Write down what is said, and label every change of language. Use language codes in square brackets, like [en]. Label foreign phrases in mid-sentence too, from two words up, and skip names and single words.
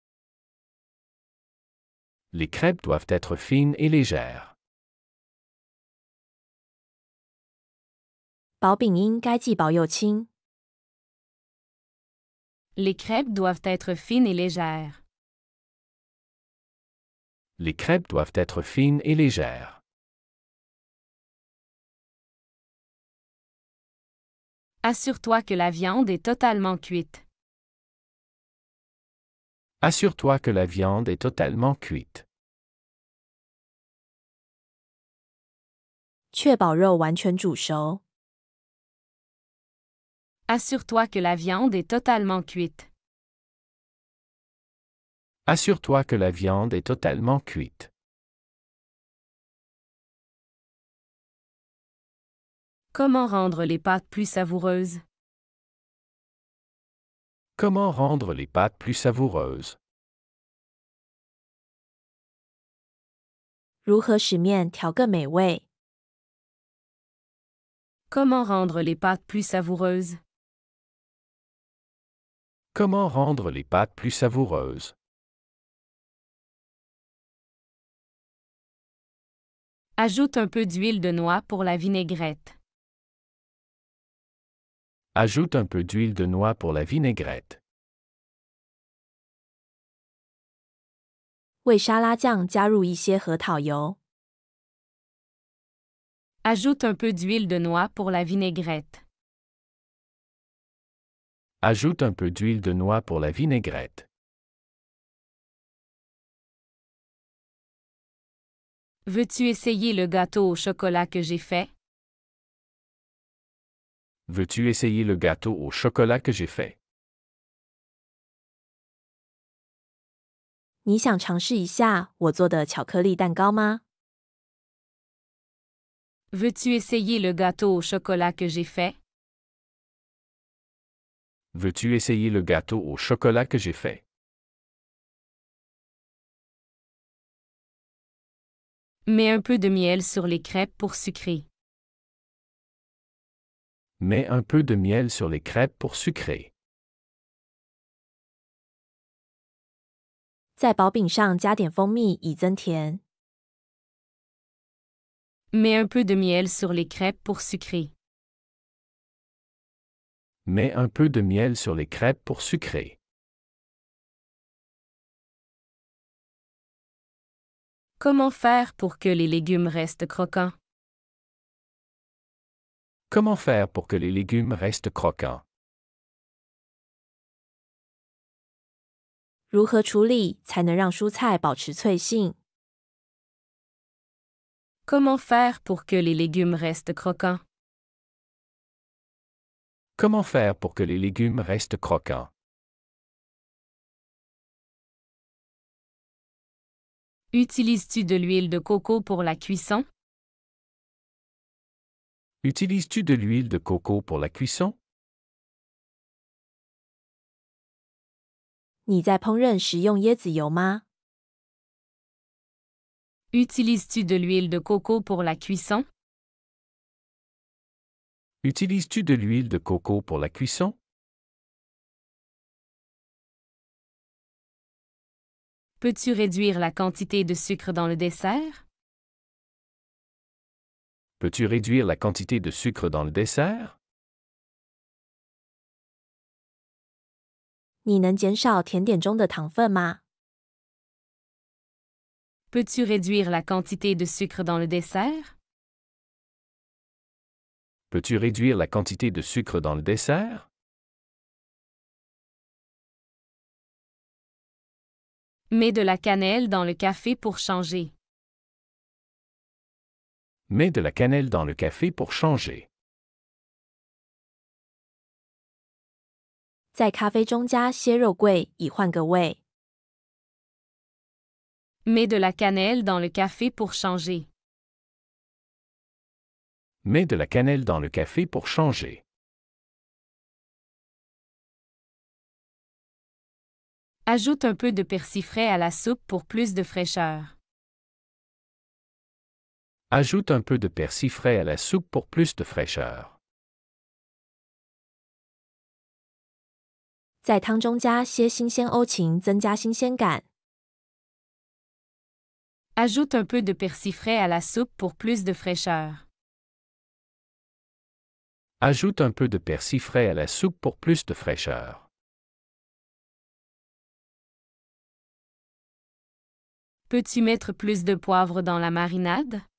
[fr] Les crêpes doivent être fines et légères. [zh] 薄饼应该既薄又轻。 [fr] Les crêpes doivent être fines et légères. Les crêpes doivent être fines et légères. Assure-toi que la viande est totalement cuite. Assure-toi que la viande est totalement cuite. [zh] 确保肉完全煮熟。 [fr] Assure-toi que la viande est totalement cuite. Assure-toi que la viande est totalement cuite. Comment rendre les pâtes plus savoureuses? Comment rendre les pâtes plus savoureuses? [zh] 如何使面调更美味？ [fr] Comment rendre les pâtes plus savoureuses? Comment rendre les pâtes plus savoureuses? Ajoute un peu d'huile de noix pour la vinaigrette. Ajoute un peu d'huile de noix pour la vinaigrette. [zh] 为沙拉酱加入一些核桃油。 [fr] Ajoute un peu d'huile de noix pour la vinaigrette. Ajoute un peu d'huile de noix pour la vinaigrette. Veux-tu essayer le gâteau au chocolat que j'ai fait? Veux-tu essayer le gâteau au chocolat que j'ai fait? [zh] 你想尝试一下我做的巧克力蛋糕吗？ [fr] Veux-tu essayer le gâteau au chocolat que j'ai fait? Veux-tu essayer le gâteau au chocolat que j'ai fait? Mets un peu de miel sur les crêpes pour sucrer. Mets un peu de miel sur les crêpes pour sucrer. [zh] 在薄饼上加点蜂蜜以增甜。 [fr] Mets un peu de miel sur les crêpes pour sucrer. Mets un peu de miel sur les crêpes pour sucrer. Comment faire pour que les légumes restent croquants? Comment faire pour que les légumes restent croquants? [zh] 如何处理才能让蔬菜保持脆性？ [fr] Comment faire pour que les légumes restent croquants? Comment faire pour que les légumes restent croquants? Utilises-tu de l'huile de coco pour la cuisson? Utilises-tu de l'huile de coco pour la cuisson? [zh] 你在烹饪时用椰子油吗？ [fr] Utilises-tu de l'huile de coco pour la cuisson? Utilises-tu de l'huile de coco pour la cuisson? Peux-tu réduire la quantité de sucre dans le dessert? Peux-tu réduire la quantité de sucre dans le dessert? [zh] 你能减少甜点中的糖分吗？ [fr] Peux-tu réduire la quantité de sucre dans le dessert? Peux-tu réduire la quantité de sucre dans le dessert? Mets de la cannelle dans le café pour changer. Mets de la cannelle dans le café pour changer. [zh] 在咖啡中加些肉桂以换个味。 [fr] Mets de la cannelle dans le café pour changer. Mets de la cannelle dans le café pour changer. Ajoute un peu de persil frais à la soupe pour plus de fraîcheur. Ajoute un peu de persil frais à la soupe pour plus de fraîcheur. [zh] 在汤中加些新鲜欧芹，增加新鲜感。 [fr] Ajoute un peu de persil frais à la soupe pour plus de fraîcheur. Ajoute un peu de persil frais à la soupe pour plus de fraîcheur. Peux-tu mettre plus de poivre dans la marinade?